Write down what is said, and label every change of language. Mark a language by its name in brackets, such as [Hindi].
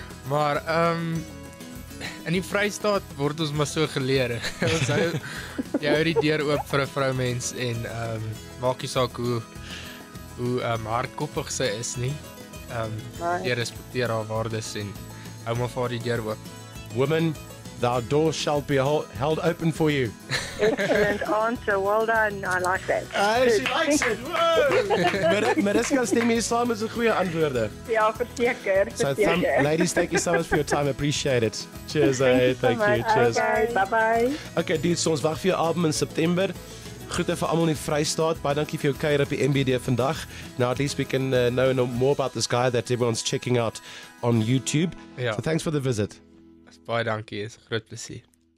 [Afrikaans] Maar in die Vrystaat word ons maar so geleer. Ons hou die deur oop vir 'n vroumens en maak nie saak hoe hardkoppig sy is nie. Jy respekteer haar waardes en hou maar vir die deur oop. [English] Woman, the door shall be held open for you. Excellent answer. Well done. I like that. She likes it. Whoa! [Afrikaans] Mariska, stem hier saam met 'n goeie antwoorde. Ja, verseker. [English] So, ladies, thank you so much for your time. I appreciate it. Cheers, thank you. Cheers. Okay, bye-bye. [Afrikaans] Okay, dude, so ons wag vir jou album in September. Groete vir almal in die Vrystaat. Baie dankie vir jou kuier op die MBD vandag. [English] Now at least we can know more about this guy that everyone's checking out on YouTube. [Afrikaans] Ja. [English] So thanks for the visit. [Afrikaans] Baie dankie, is 'n groot plesier.